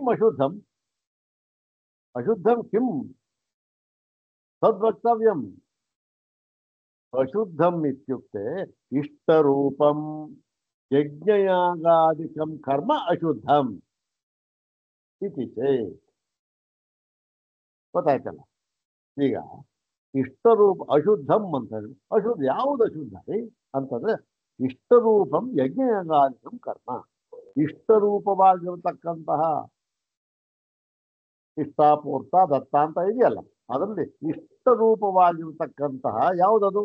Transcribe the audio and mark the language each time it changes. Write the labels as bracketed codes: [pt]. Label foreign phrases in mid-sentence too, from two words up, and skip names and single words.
[sa] अशुद्धम् अशुद्धं किम् तद्वक्तव्यम्. अशुद्धम् इत्युक्ते इष्टरूपं यज्ञयागादिकं कर्म अशुद्धम् इति चेत्. [kn] ಗೊತ್ತಾಯ್ತಲ್ಲ? ಈಗ [sa] ಇಷ್ಟರೂಪ ಅಶುದ್ಧಂ [kn] ಅಂತಂದ್ರೆ ಅಶುದ್ಧ ಯಾವುದು ಅಶುದ್ಧ ಅಂತಂದ್ರೆ [sa] ಇಷ್ಟರೂಪಂ ಯಜ್ಞಯಾಗಾದಿಕಂ ಕರ್ಮ. [kn] ಇಷ್ಟರೂಪವಾಗಿರತಕ್ಕಂತಹ ಇಷ್ಟಾಪೂರ್ತ ದತ್ತ ಅಂತ ಇದೆಯಲ್ಲ ಅದರಲ್ಲಿ ಇಷ್ಟರೂಪವಾಗಿರತಕ್ಕಂತಹ ಯಾವುದದು?